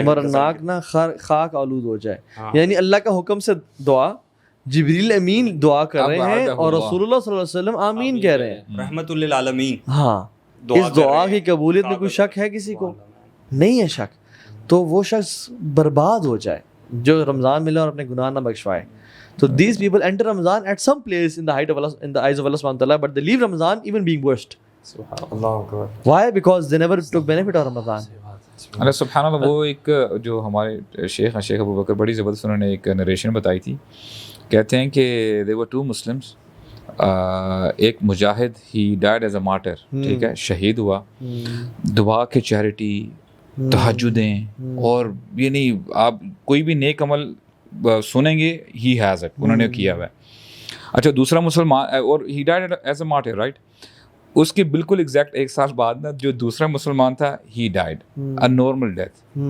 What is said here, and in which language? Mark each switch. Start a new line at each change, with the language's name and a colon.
Urdu: ہمارا ناک نا خاک آلود ہو جائے. یعنی اللہ کا حکم سے دعا, جبریل امین دعا کر رہے ہیں اور رسول اللہ صلی اللہ علیہ وسلم آمین کہہ رہے ہیں, رحمت للعالمین. ہاں اس دعا کی قبولیت میں کوئی شک ہے کسی کو؟ نہیں ہے شک. تو وہ شخص برباد ہو جائے جو رمضان ملے اور اپنے گناہ نہ بخشوائے.
English: So these people enter Ramadan at some place in the height of Allah, in the eyes of Allah subhanahu wa ta'ala, but they leave Ramadan even being worst.
Arabic: Subhanallah.
English: Why? Because they never took benefit of Ramadan.
Arabic: اللہ سبحان اللہ.
Urdu: وہ ایک جو ہمارے شیخ ابو بکر بڑی زبردست انہوں نے ایک نریشن بتائی تھی. کہتے ہیں کہ
English: there were two Muslims.
Urdu: ایک مجاہد
English: he died as a martyr,
Urdu: ٹھیک ہے, شہید ہوا. دعا کے چیریٹی, تہجدیں, اور یعنی آپ کوئی بھی نیک عمل سنیں گے
English: he has it,
Urdu: انہوں نے کیا ہوا ہے. اچھا دوسرا مسلمان, اور
English: he died as a martyr,
Urdu: right. اس کے بالکل ایگزیکٹ 1 سال بعد نا جو دوسرا مسلمان تھا
English: he died a normal death